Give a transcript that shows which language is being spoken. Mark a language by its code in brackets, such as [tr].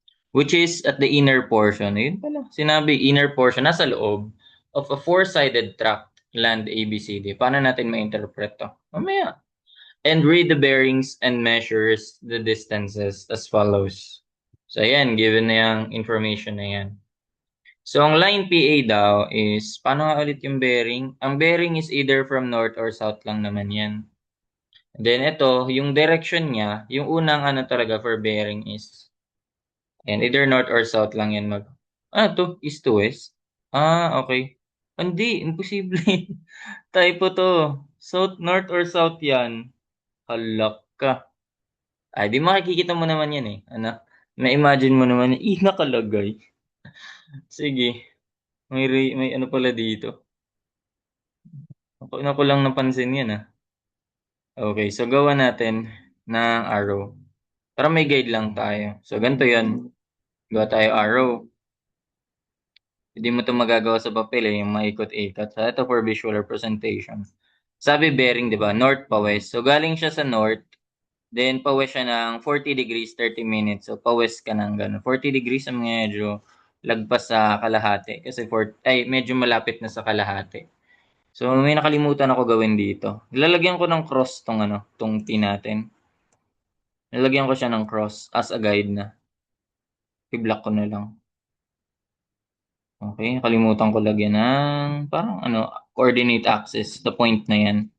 [en] Which is at the inner portion. [tl] Ayun pala. Sinabi, [en] inner portion. [tl] Nasa loob [en] of a four-sided tract, land ABCD. [tl] Paano natin ma-interpret to? Mamaya. [en] And read the bearings and measures the distances as follows. [tl] So, ayan. Given na yung information na yan. So, ang line PA daw is, paano nga ulit yung bearing? Ang bearing is either from north or south lang naman yan. Then ito, yung direction niya, yung unang ano talaga for bearing is, and either north or south lang yan to, east to west. Okay. Hindi, imposible. Typo to. South, north or south yan. Halak ka. Ay, di makikita mo naman yan eh. Ano? Na-imagine mo naman, nakalagay. Sige. May ano pala dito. Ako lang napansin yan ah. Okay, so gawa natin ng arrow. Para may guide lang tayo. So, ganito yan. Gawa tayo arrow. Hindi mo ito magagawa sa papel yung maikot-ikot. So, ito [en] for visual representation. [tl] Sabi bearing, di ba? North pa west. So, galing siya sa north. Then, pa west siya ng 40 degrees, 30 minutes. So, pa west ka ng ganun. 40 degrees ang medyo lagpas sa kalahati. Kasi medyo malapit na sa kalahati. So, may nakalimutan ako gawin dito. Ilalagyan ko ng cross tong T natin. Nilalagyan ko siya ng cross as a guide na. I-block ko na lang. Okay, kalimutan ko lagyan ng parang coordinate axis sa point na yan.